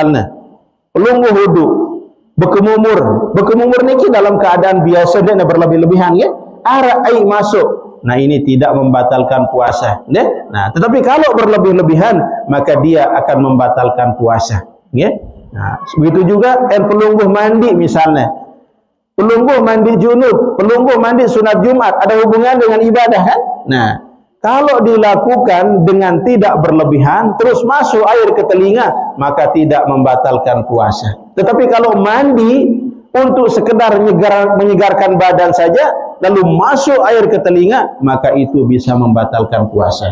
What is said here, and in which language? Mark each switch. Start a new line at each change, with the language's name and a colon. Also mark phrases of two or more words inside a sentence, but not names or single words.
Indonesian: Misalnya pelunggu wudu, berkemumur niki dalam keadaan biasa dan berlebih-lebihan ya, arak air masuk, nah ini tidak membatalkan puasa ya. Nah tetapi kalau berlebih-lebihan maka dia akan membatalkan puasa ya. Nah begitu juga pelungguh mandi misalnya, pelungguh mandi junub, pelungguh mandi sunat Jumat, ada hubungan dengan ibadah kan? Nah kalau dilakukan dengan tidak berlebihan, terus masuk air ke telinga, maka tidak membatalkan puasa. Tetapi kalau mandi untuk sekedar menyegarkan badan saja, lalu masuk air ke telinga, maka itu bisa membatalkan puasa.